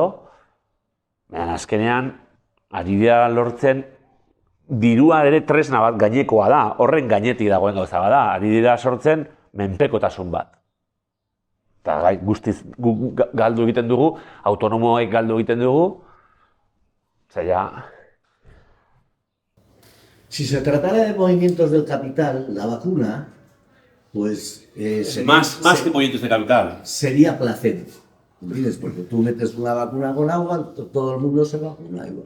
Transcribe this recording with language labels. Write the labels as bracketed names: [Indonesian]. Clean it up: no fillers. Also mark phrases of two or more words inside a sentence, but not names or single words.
[Basque] Baina azkenean, ari dira lortzen, dirua ere tresna bat gainekoa da, horren gainetik dagoen gauza bada, ari dira sortzen menpekotasun bat. Eta guztiz galdu egiten dugu, autonomoek galdu egiten dugu, [Spanish] Si se tratara de movimientos del capital, la vacuna, pues... más que movimientos de capital. Sería placebo, ¿entiendes? Porque tú metes una vacuna con agua, todo el mundo se vacuna igual.